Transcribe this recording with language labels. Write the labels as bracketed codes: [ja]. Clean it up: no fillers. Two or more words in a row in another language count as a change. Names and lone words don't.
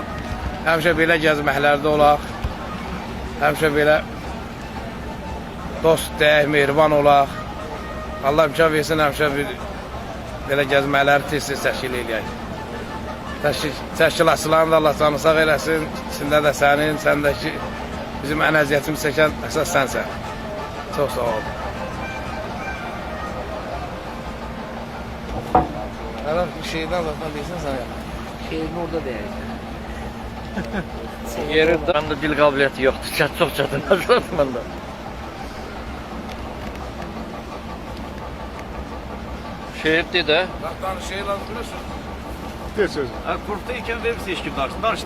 [az] Həmişə belə gəzməklərdə olaq, həmişə belə dost deyək, mehriban olaq. Allah imkan versin, həmişə belə gəzməkləri tez-tez təşkil eləyək. Təşkilatçıların da Allah canı sağ eləsin, içində də sənin, səndəki bizim ən əziyyətimiz çəkən əsas sənsən. Çox sağ ol. [tr] Herhalde şeyden zaten değilsin sen ya. Şeyin orada değil. [az] Yerində məndə dil qabiliyyəti yoxdur. Çox çətinləşir məndə. Şehirdi də. [tr] Zaten şey lazım biliyorsun. [az] De sözü. Kurtda ikən verirsə heç kim danışsın.